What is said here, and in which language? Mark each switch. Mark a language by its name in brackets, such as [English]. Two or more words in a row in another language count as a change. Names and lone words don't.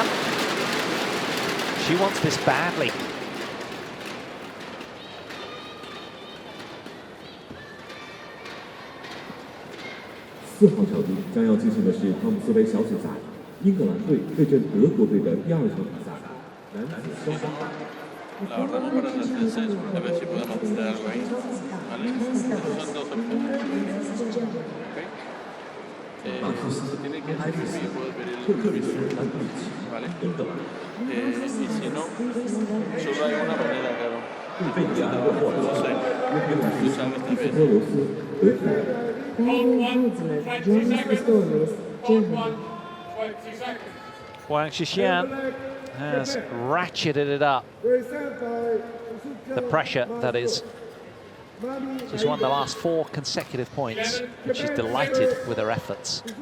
[English] She wants this badly. [Chinese] 4 号场地将要进行的是汤姆斯杯小组赛，英格兰队对阵德国队的第2场比赛，男子双方。 [Spanish] La verdad no para las veces, a ver si podemos hacer algo ahí. ¿Vale? Son 2 opciones. ¿Okay? Se tiene que hacer y yo puedo pedir el permiso. ¿Vale? Y si no, solo hay una manera, claro. No sé. Tú sabes tal vez. [English] Badminton World Superseries, Jinhua. 20 seconds. Wang Shixian has ratcheted it up. The pressure, that is. She's won the last 4 consecutive points, and she's delighted with her efforts.